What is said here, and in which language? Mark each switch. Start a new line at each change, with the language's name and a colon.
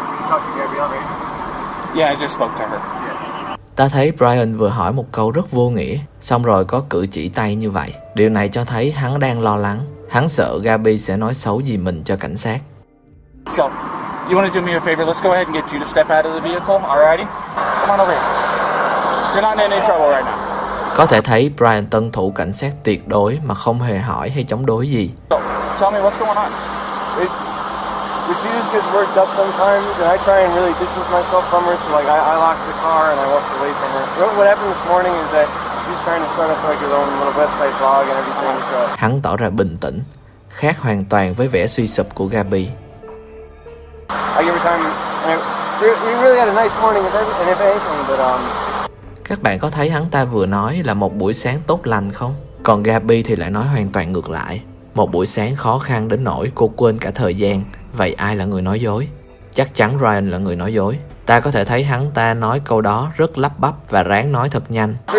English: Talk to Gabriel, right? Yeah, I just spoke to her. Yeah.
Vietnamese: Ta thấy Brian vừa hỏi một câu rất vô nghĩa, xong rồi có cử chỉ tay như vậy. Điều này cho thấy hắn đang lo lắng. Hắn sợ Gabby sẽ nói xấu gì mình cho cảnh sát.
English: So, you want to do me a favor? Let's go ahead and get you to step out of the vehicle, alrighty? Come on over here. You're not in any trouble right now.
Vietnamese: Có thể thấy Brian tuân thủ cảnh sát tuyệt đối mà không hề hỏi hay chống đối gì.
English: So, tell me what's going on. She just gets worked up sometimes, and I try and really distance myself from her, so like I lock the car and I walk away from her. What happened this morning is that she's trying to start up like her own little website blog and everything. So.
Vietnamese: Hắn tỏ ra bình tĩnh, khác hoàn toàn với vẻ suy sụp của Gabby.
English: I give her time. We really had a nice morning, if anything, but
Vietnamese: Các bạn có thấy hắn ta vừa nói là một buổi sáng tốt lành không? Còn Gabby thì lại nói hoàn toàn ngược lại. Một buổi sáng khó khăn đến nỗi cô quên cả thời gian. Vậy ai là người nói dối? Chắc chắn Ryan là người nói dối. Ta có thể thấy hắn ta nói câu đó rất lắp bắp và ráng nói thật nhanh.